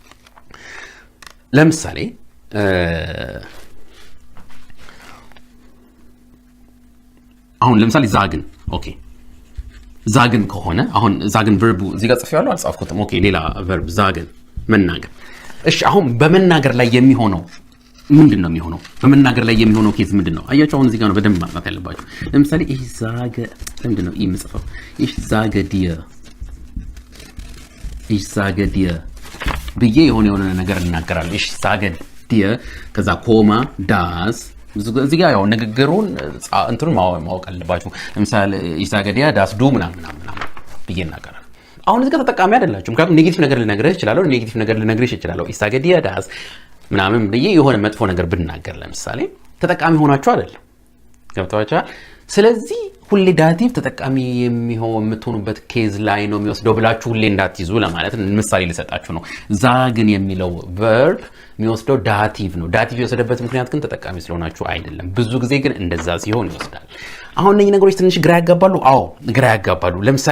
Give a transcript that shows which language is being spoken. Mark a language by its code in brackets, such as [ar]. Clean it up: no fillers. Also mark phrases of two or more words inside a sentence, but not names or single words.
[am] ለምሳሌ አሁን ለምሳሌ ዛግን ኦኬ ዛግን ከሆነ አሁን ዛግን ቨርቡ እዚህ ጋር ጽፌዋለሁ አልጻፍኩትም ኦኬ ሌላ ቨርብ ዛግን መናገር እሺ አሁን በመናገር ላይ የሚሆነው ምንድነው የሚሆነው በመናገር ላይ የሚሆነው ኬዝ ምንድነው አያችሁ አሁን እዚህ ጋር ነው በደንብ ማጥናት ያለባችሁ ለምሳሌ [de] ich sage [am] ምንድነው የምጽፈው ich [de] sage dir [am] ብዬ የሆነ ነገር እናገራለሁ [de] ich sage dir [am] ከዛ ኮማ das እዚህ ጋር ያው ንግግሩን እንትኑን ማወቅ አለባችሁ ለምሳሌ [de] ich sage dir das du [am] ምናምን ብዬ እናገራለሁ አሁን እዚህ ጋር ተጠቃሚ አይደላችሁም ምክንያቱም ኔጌቲቭ ነገር ልነግርህ እችላለሁ ኔጌቲቭ ነገር ልነግርሽ እችላለሁ [de] ich sage dir das [am] ምናምን ብዬ የሆነ መጥፎ ነገር ብናገር ለምሳሌ ተጠቃሚ ሆናችሁ አይደለም ገብታችኋል ስለዚህ ሁሌ ዳቲቭ ተጠቃሚ የምትሆኑበት ኬዝ ላይ ነው የሚወስደው ብላችሁ ሁሌ እንዳትይዙ ለማለት ምሳሌ ልሰጣችሁ ነው ዛግን የሚለው ቨርብ የሚወስደው ዳቲቭ ነው ዳቲቭ የወሰደበት ምክንያት ግን ተጠቃሚ ስለሆናችሁ አይደለም ብዙ ጊዜ ግን እንደዛ ሲሆን ይወስዳል አሁን እነዚህ ነገሮች ትንሽ ግራ ያጋባሉ አዎ ግራ ያጋባሉ ለምሳሌ